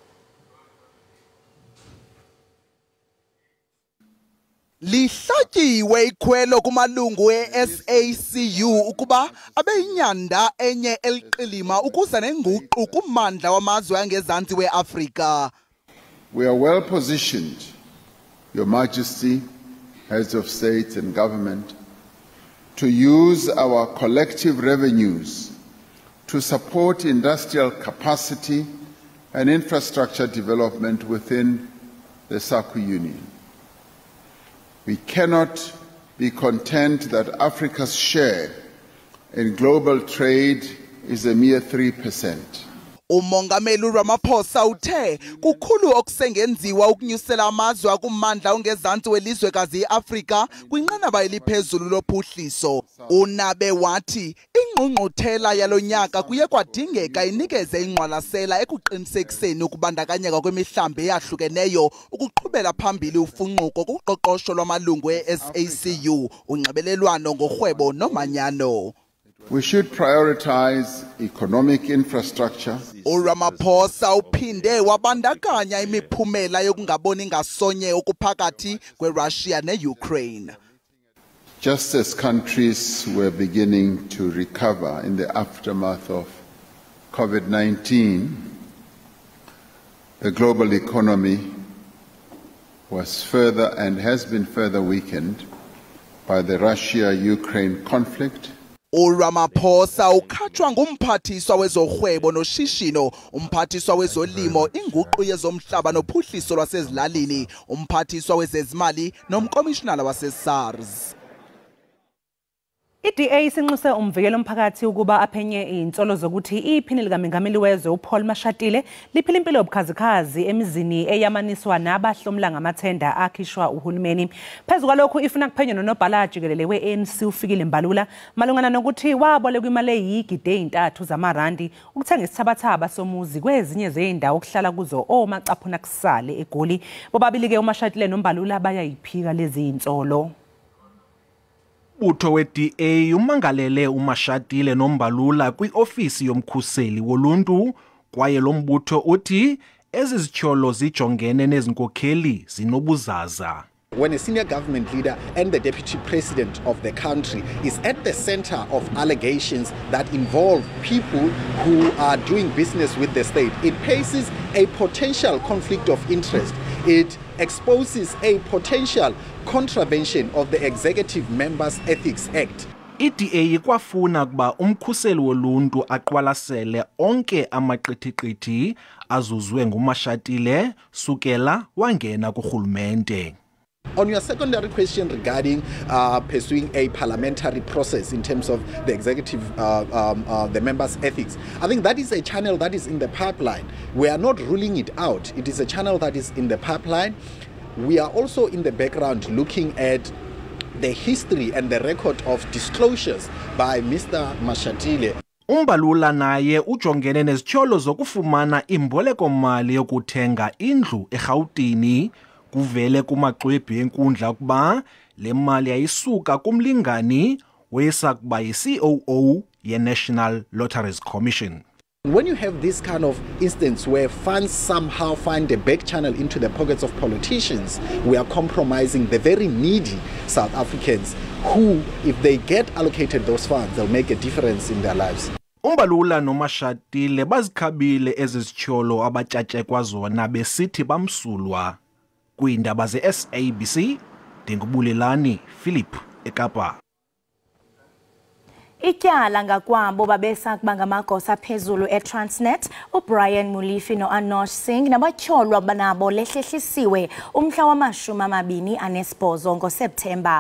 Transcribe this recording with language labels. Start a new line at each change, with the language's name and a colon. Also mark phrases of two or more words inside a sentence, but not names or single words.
Xhosa: Lihlatyiwe ikhwelo kumalungu e-SACU ukuba abeyinyanda enye eliqilima ukuza nenguqu kummandla wamazwe angezantsi weAfrika.
English: We are well positioned, Your Majesty, heads of state and government, to use our collective revenues to support industrial capacity and infrastructure development within the SACU Union. We cannot be content that Africa's share in global trade is a mere 3%.
Xhosa: Umongameli Ramaphosa uthe kukhulu okusengenziwa ukunyusela amazwe akummandla ongezantsi welizwekazi iAfrika kwinqanaba eliphezulu lophuhliso. Unabe wathi ingqungquthela yalonyaka kuye kwadingeka inikeze ingqwalasela ekuqinisekiseni ukubandakanyeka kwemihlambi eyahlukeneyo ukuqhubela phambili ufunquko kuqoqosho lwamalungu e-SACU unxibelelwano ngorhwebo nomanyano.
English: We should prioritize economic infrastructure.
Xhosa: uRamaphosa uphinde wabandakanya imiphumela yokungaboni ngasonye okuphakathi kweRussia neUkraine.
English: Just as countries were beginning to recover in the aftermath of COVID-19, the global economy was further and has been further weakened by the Russia-Ukraine conflict.
Xhosa: uRamaphosa ukhatshwa ngumphathiswa wezorhwebo noshishino, umphathiswa wezolimo, inguqu yezomhlaba nophuhliso lwasezilalini, umphathiswa wezezimali nomkomishinala waseSARS.
Zulu: iDA isinxuse umvikelo omphakathi ukuba aphenye insolo zokuthi iphini likaMengameli wezwe uPaul Mashatile liphila impilo yobukhazikhazi emizini eyamaniswa nabahlomla ngamathenda akhishwa uhulumeni. Phezu kwalokhu ifuna kuphenywa nonobhala Jikelele we-ANC ufikile Mbalula malungana nokuthi waboleka imali eyigidi 3 zamarandi ukuthenga isithabathaba somuzi kwezinye zeindawo okuhlala kuzo omacaphuna kusale eGoli. Bobabili ke uMashatile noMbalula bayayiphika lezi insolo.
Xhosa: Ubutho we-DA umangalele uMashatile noMbalula kwi-ofisi yomkhuseli woluntu kwaye lo mbutho uthi ezi zityholo zijongene nezinkokheli zinobuzaza.
English: When a senior government leader and the deputy president of the country is at the center of allegations that involve people who are doing business with the state, it faces a potential conflict of interest. it exposes a potential contravention of the Executive Members Ethics Act.
Xhosa: IDA ikwafuna kuba umkhuseli woluntu aqwalasele onke amaqithiqithi azuzwe nguMashatile sukela wangena kurhulumente.
English: On your secondary question regarding pursuing a parliamentary process in terms of the executive, the members' ethics, I think that is a channel that is in the pipeline. We are not ruling it out. It is a channel that is in the pipeline. We are also in the background looking at the history and the record of disclosures by Mr. Mashatile.
Xhosa: Umbalula naye ujongene nezityholo zokufumana imboleko mali yokuthenga indlu eRhawutini. Kuvele kumaxwebhu enkundla ukuba le mali yayisuka kumlingani wesakuba yi-COO ye-National Lotteries Commission.
English: When you have this kind of instance where funds somehow find a back channel into the pockets of politicians, we are compromising the very needy South Africans who, if they get allocated those funds, they'll make a difference in their lives.
Xhosa: Umbalula noMashatile bazikhabile ezizityholo abatyatyekwa zona besithi bamsulwa. Kwiindaba ze-SABC, Ndingubulelani Philip eKapa. Ityala ngakwabo babesakuba ngamagosa phezulu eTransnet, uBrian Mulifi noAnosh Singh nabatyholwa banabo lehlehlisiwe umhla wama-28 ngoSeptemba.